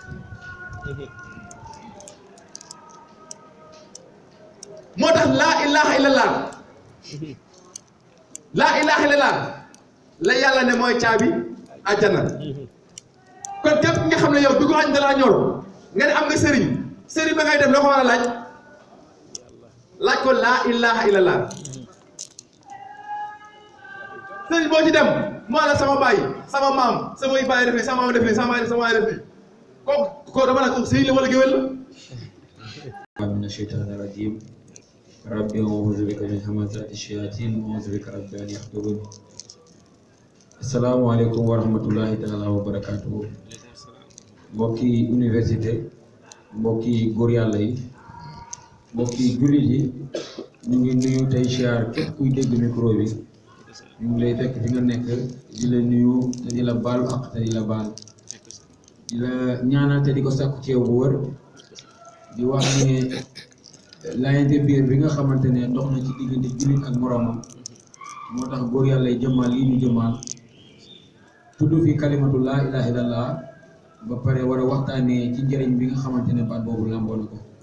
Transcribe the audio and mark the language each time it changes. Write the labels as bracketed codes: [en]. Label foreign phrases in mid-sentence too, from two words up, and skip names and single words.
[wo] moo tax [ar] لا إله إلا الله لا إله إلا الله [wo] la yàlla ne mooy caabi àjjana kon képp nga xam ne yow dugg añ dalaa ñor nga ne am nga sëriñ ba ngay dem loo ko war a laaj ko [ar] لا إله إلا الله [wo] sëriñ boo ci dem moo la sama baay sama maam samay baay def nii sama maam def nii sama baay def nii kooku dama naan kooku sëriñ la wala géwél la [ar] من الشيطان الرجيم ربي أعوذ بك من همزات الشياطين وأعوذ بك رب أن يحضرون السلام عليكم ورحمة الله تعالى وبركاته [wo] mbokki université mbokki góor yàlla yi mbokki jullit yi ñu ngi nuyu tey siyaar képp kuy dégg micro bi ñu ngi lay fekk fi nga nekk di la nuyu te di la baalu ak te di la baal di la ñaanal te di ko sàkku ci yow bu wër di wax ne laayante biir bi nga xamante ne dox na ci diggante jullit ak moroomam moo tax góor yàlla yi jëmmal lii ñu jëmmal tudd fi [ar] كلمة لا إله إلا الله [wo] ba pare war a waxtaanee ci njëriñ bi nga xamante ne baat boobu làmboo na ko